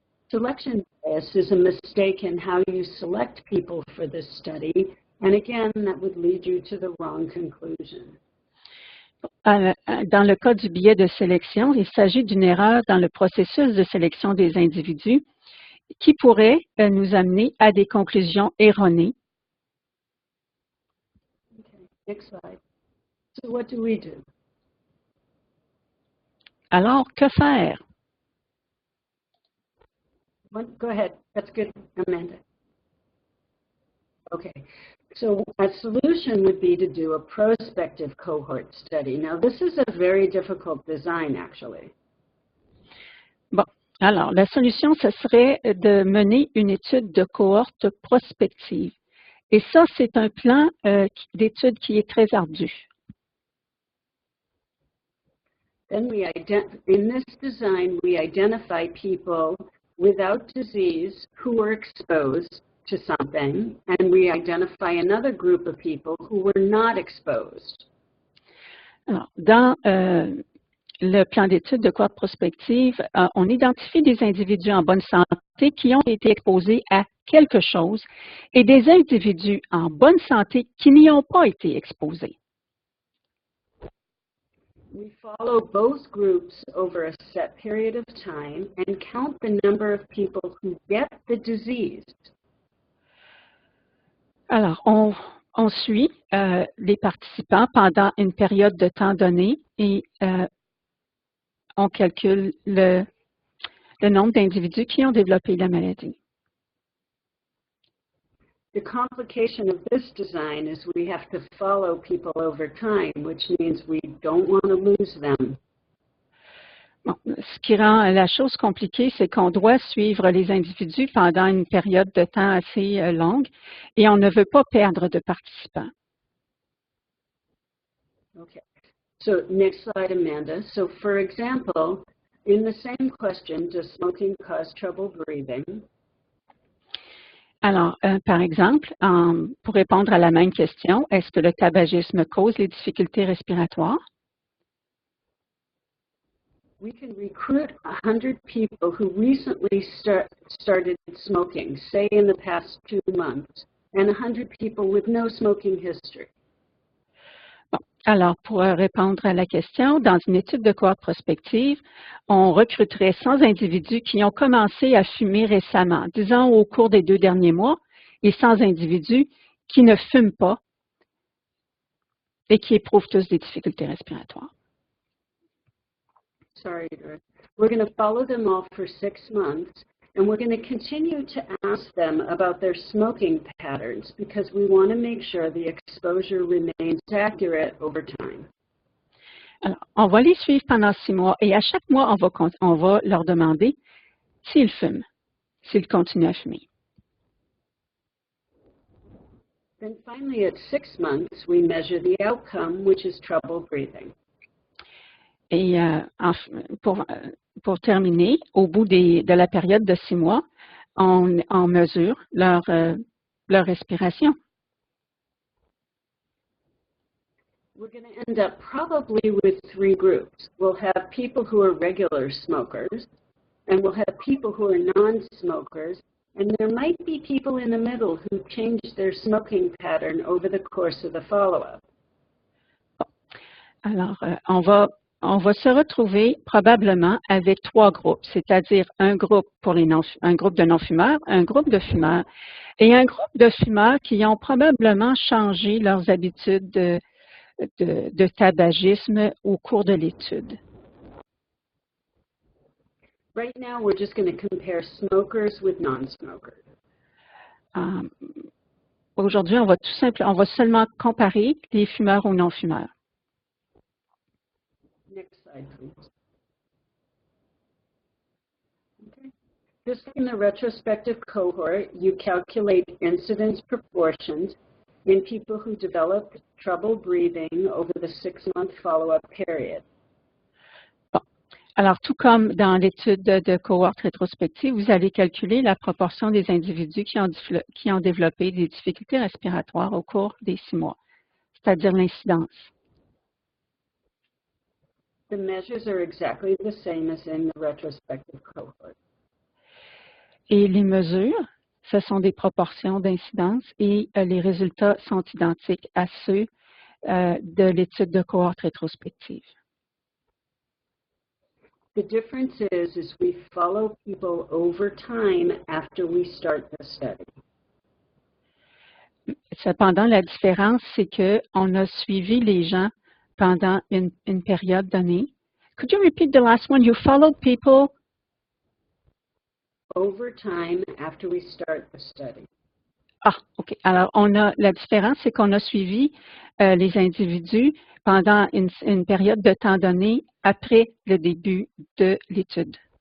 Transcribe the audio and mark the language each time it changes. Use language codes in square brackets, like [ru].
[en] Selection bias is a mistake in how you select people for this study, and again, that would lead you to the wrong conclusion. [fr] Dans le cas du biais de sélection, il s'agit d'une erreur dans le processus de sélection des individus qui pourrait nous amener à des conclusions erronées. [en] Okay, next slide. So what do we do? [fr] Alors, que faire? [en] Go ahead. That's good, Amanda. Okay. So a solution would be to do a prospective cohort study. Now, this is a very difficult design, actually. [fr] Bon, alors, la solution, ce serait de mener une étude de cohorte prospective. Et ça, c'est un plan d'étude qui est très ardu. [en] Then in this design, we identify people without disease who were exposed to something, and we identify another group of people who were not exposed. [fr] Alors, dans le plan d'étude de cohorte prospective, on identifie des individus en bonne santé qui ont été exposés à quelque chose et des individus en bonne santé qui n'y ont pas été exposés. [en] We follow both groups over a set period of time and count the number of people who get the disease. [fr] Alors, on suit les participants pendant une période de temps donnée et on calcule le nombre d'individus qui ont développé la maladie. [en] The complication of this design is we have to follow people over time, which means we don't want to lose them. [fr] Bon, ce qui rend la chose compliquée, c'est qu'on doit suivre les individus pendant une période de temps assez longue et on ne veut pas perdre de participants. [en] Okay. So next slide, Amanda. So for example, in the same question, does smoking cause trouble breathing? [fr] Alors, par exemple, pour répondre à la même question, est-ce que le tabagisme cause les difficultés respiratoires? [en] We can recruit 100 people who recently started smoking, say in the past 2 months, and 100 people with no smoking history. [fr] Bon, alors, pour répondre à la question, dans une étude de cohorte prospective, on recruterait 100 individus qui ont commencé à fumer récemment, disons au cours des 2 derniers mois, et 100 individus qui ne fument pas et qui éprouvent tous des difficultés respiratoires. [en] Sorry, Doris. We're going to follow them all for 6 months, and we're going to continue to ask them about their smoking patterns because we want to make sure the exposure remains accurate over time. [fr] Alors, on va les suivre pendant 6 mois et à chaque mois, on va leur demander s'ils fument, s'ils continuent à fumer. [en] Then finally, at 6 months, we measure the outcome, which is trouble breathing. [fr] Et pour terminer, au bout de la période de 6 mois, on mesure leur respiration. [en] We're going to end up probably with 3 groups. We'll have people who are regular smokers, and we'll have people who are non-smokers, and there might be people in the middle who change their smoking pattern over the course of the follow-up. [fr] Alors, on va se retrouver probablement avec 3 groupes, c'est-à-dire un groupe de non-fumeurs, un groupe de fumeurs et un groupe de fumeurs qui ont probablement changé leurs habitudes de tabagisme au cours de l'étude. [en] Right now, we're just going to compare smokers with non-smokers. [fr] Aujourd'hui, on va seulement comparer les fumeurs aux non-fumeurs. [en] Next slide, please. Okay. Just in the retrospective cohort, you calculate incidence proportions in people who developed trouble breathing over the 6-month follow-up period. [fr] Bon. Alors, tout comme dans l'étude de cohorte rétrospective, vous allez calculer la proportion des individus qui ont développé des difficultés respiratoires au cours des 6 mois, c'est-à-dire l'incidence. [en] The measures are exactly the same as in the retrospective cohort. [fr] Et les mesures, ce sont des proportions d'incidence et les résultats sont identiques à ceux de l'étude de cohorte rétrospective. [en] The difference is we follow people over time after we start the study. [fr] Cependant, la différence, c'est qu'on a suivi les gens pendant une période donnée. [en] Could you repeat the last one? You followed people over time after we start the study. [fr] Ah, OK. Alors, la différence, c'est qu'on a suivi les individus pendant une période de temps donnée après le début de l'étude.